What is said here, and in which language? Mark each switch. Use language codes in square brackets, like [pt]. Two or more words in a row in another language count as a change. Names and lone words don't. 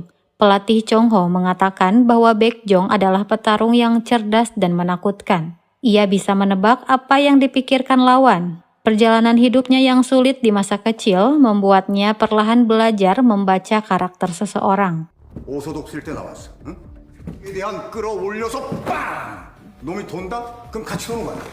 [id] Pelatih Chong Ho mengatakan bahwa Baekjong adalah petarung yang cerdas dan menakutkan. Ia bisa menebak apa yang dipikirkan lawan. Perjalanan hidupnya yang sulit di masa kecil membuatnya perlahan belajar membaca karakter seseorang. [ko] 오소독 쓸 때 나왔어. 응? 최대한 끌어올려서 빵! 놈이 돈다? 그럼 같이 도는 거야.